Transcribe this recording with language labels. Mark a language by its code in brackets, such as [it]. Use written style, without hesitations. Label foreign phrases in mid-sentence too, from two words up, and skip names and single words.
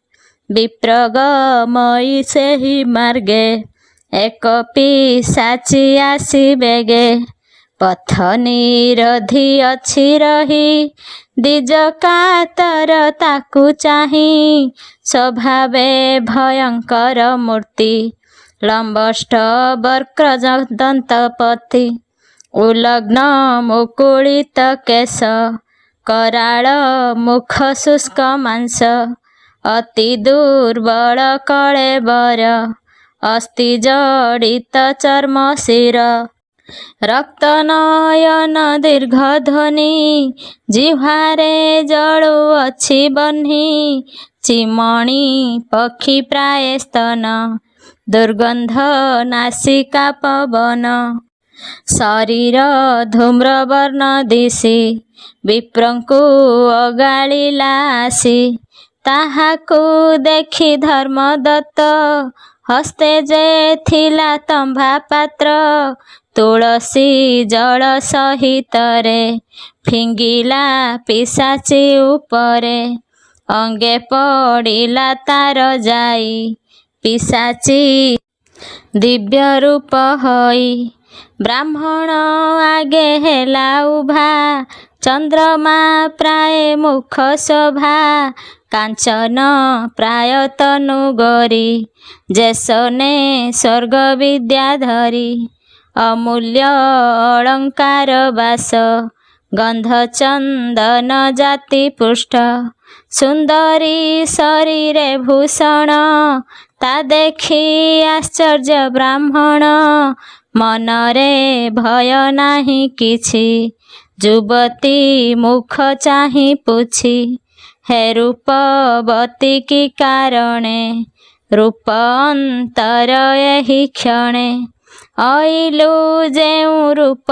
[or] ବିପ୍ରଗମୟୀ ସେହି ମାର୍ଗେ ଏକ ପିଶାଚୀ ଆସି ବେଗେ ପଥ ନିରଧି ଅଛି ରହି ଦ୍ୱିଜ କାତର ତାକୁ ଚାହିଁ ସ୍ୱଭାବେ ଭୟଙ୍କର ମୂର୍ତ୍ତି ଲମ୍ବଷ୍ଟ ବକ୍ର ଦନ୍ତପତି ଉଲଗ୍ନ ମୁକୁଳିତ କେଶ କରାଳ ମୁଖ ଶୁଷ୍କ ମାଂସ ଅତି ଦୁର୍ବଳ କଳେବର ଅସ୍ତି ଜଡ଼ିତ ଚର୍ମ ଶିର ରକ୍ତ ନୟନ ଦୀର୍ଘ ଧ୍ୱନି ଜିହ୍ୱାରେ ଜଳୁ ଅଛି ବହ୍ନି ଚିମଣି ପକ୍ଷୀ ପ୍ରାୟ ସ୍ତନ ଦୁର୍ଗନ୍ଧ ନାସିକା ପବନ ଶରୀର ଧୂମ୍ରବର୍ଣ୍ଣ ଦିଶି ବିପ୍ରଙ୍କୁ ଅଗାଳିଲା ଆସି ତାହାକୁ ଦେଖି ଧର୍ମଦତ୍ତ ହସ୍ତେ ଯେ ଥିଲା ତମ୍ଭା ପାତ୍ର ତୁଳସୀ ଜଳ ସହିତରେ ଫିଙ୍ଗିଲା ପିଶାଚୀ ଉପରେ ଅଙ୍ଗେ ପଡ଼ିଲା ତାର ଯାଇ ପିଶାଚୀ ଦିବ୍ୟ ରୂପ ହୋଇ ବ୍ରାହ୍ମଣ ଆଗେ ହେଲା ଉଭା ଚନ୍ଦ୍ରମା ପ୍ରାୟ ମୁଖ ଶୋଭା କାଞ୍ଚନ ପ୍ରାୟ ତନୁ ଗୋରୀ ଯେସନେ ସ୍ୱର୍ଗ ବିଦ୍ୟାଧରୀ ଅମୂଲ୍ୟ ଅଳଙ୍କାର ବାସ ଗନ୍ଧ ଚନ୍ଦନ ଜାତି ପୁଷ୍ଟ ସୁନ୍ଦରୀ ଶରୀରେ ଭୂଷଣ ତା ଦେଖି ଆଶ୍ଚର୍ଯ୍ୟ ବ୍ରାହ୍ମଣ ମନରେ ଭୟ ନାହିଁ କିଛି ଯୁବତୀ ମୁଖ ଚାହିଁ ପୁଛି ହେ ରୂପବତୀ କି କାରଣେ ରୂପ ଅନ୍ତର ଏହି କ୍ଷଣେ ଅଇଲୁ ଯେଉଁ ରୂପ